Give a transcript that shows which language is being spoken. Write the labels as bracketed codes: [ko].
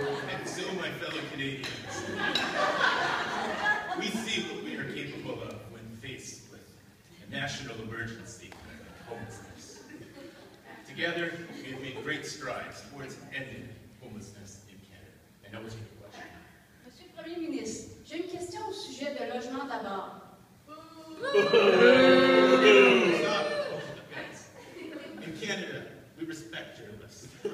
[en] And so, my fellow Canadians, we see what we are capable of when faced with a national emergency like homelessness. Together, we have made great strides towards ending homelessness in Canada. And that was your question. [fr] Monsieur le Premier ministre, j'ai une question au sujet de logement d'abord. [en] Stop. Yes. In Canada, we respect journalists.